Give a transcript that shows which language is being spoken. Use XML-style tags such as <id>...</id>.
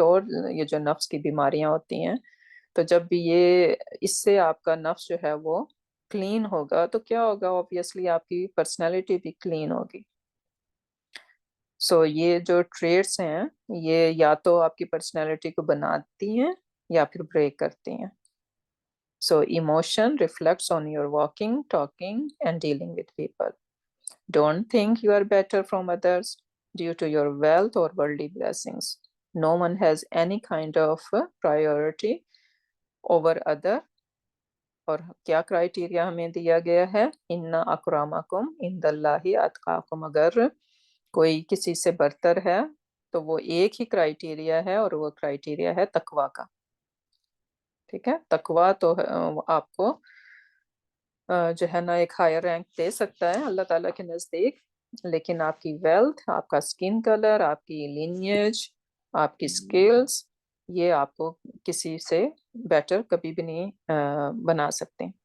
<ur>اور یہ جو نفس کی بیماریاں ہوتی ہیں، تو جب بھی یہ اس سے آپ کا نفس جو ہے وہ کلین ہوگا تو کیا ہوگا؟ اوبویسلی آپ کی پرسنالٹی بھی کلین ہوگی. سو یہ جو ٹریٹس ہیں یہ یا تو آپ کی پرسنالٹی کو بناتی ہیں یا پھر بریک کرتی ہیں.</ur> <en>So emotion reflects on your walking, talking and dealing with people. Don't think you are better from others due to your wealth or worldly blessings. No one has any kind of priority over other.</en> <ur>اور کیا criteria ہمیں دیا گیا ہے؟</ur> <ar>ان اکرامکم عند اللہ اتقاکم.</ar> <ur>اگر کوئی کسی سے برتر ہے تو وہ ایک ہی کرائیٹیریا ہے، اور وہ کرائیٹیریا ہے تقوی کا. ٹھیک ہے، تقوی تو آپ کو جو ہے نا ایک ہائر رینک دے سکتا ہے اللہ تعالیٰ کے نزدیک، لیکن آپ کی ویلتھ، آپ کا اسکن کلر، آپ کی لینیج، آپ کی اسکلز، یہ آپ کو کسی سے بیٹر کبھی بھی نہیں بنا سکتے.</ur>